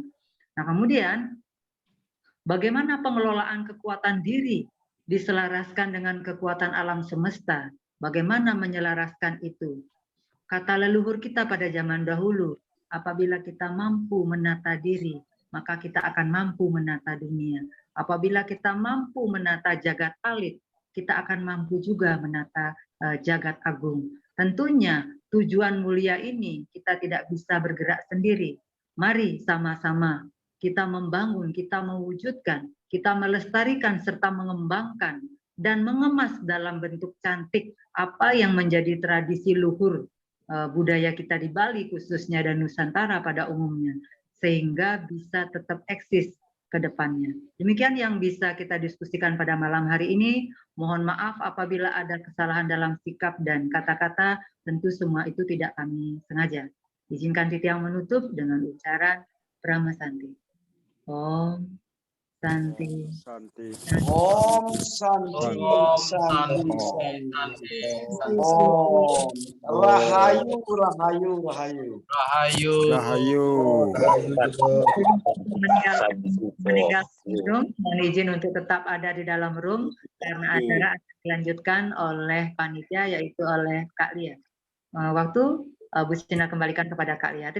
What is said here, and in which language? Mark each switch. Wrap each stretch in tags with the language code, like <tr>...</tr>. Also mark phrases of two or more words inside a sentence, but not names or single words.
<id>Nah, kemudian bagaimana pengelolaan kekuatan diri diselaraskan dengan kekuatan alam semesta? Bagaimana menyelaraskan itu? Kata leluhur kita pada zaman dahulu, apabila kita mampu menata diri, maka kita akan mampu menata dunia. Apabila kita mampu menata</id> <ban>jagat alit,</ban> <id>kita akan mampu juga menata</id> <ban>jagat agung.</ban> <id>Tentunya tujuan mulia ini kita tidak bisa bergerak sendiri. Mari sama-sama kita membangun, kita mewujudkan, kita melestarikan serta mengembangkan dan mengemas dalam bentuk cantik apa yang menjadi tradisi luhur budaya kita di Bali khususnya dan Nusantara pada umumnya, sehingga bisa tetap eksis ke depannya. Demikian yang bisa kita diskusikan pada malam hari ini. Mohon maaf apabila ada kesalahan dalam sikap dan kata-kata, tentu semua itu tidak kami sengaja. Izinkan Titi yang menutup dengan ucaran Brahma Santi.</id> <sa>Om Santi. Om Santi.</sa> <ban>Om Rahayu, Rahayu, Rahayu.</ban> <id>Meninggalkan room, mohon izin untuk tetap ada di dalam room karena acara akan dilanjutkan oleh panitia yaitu oleh Kak Lia. Waktu Bu Sina kembalikan kepada Kak Lia.</id>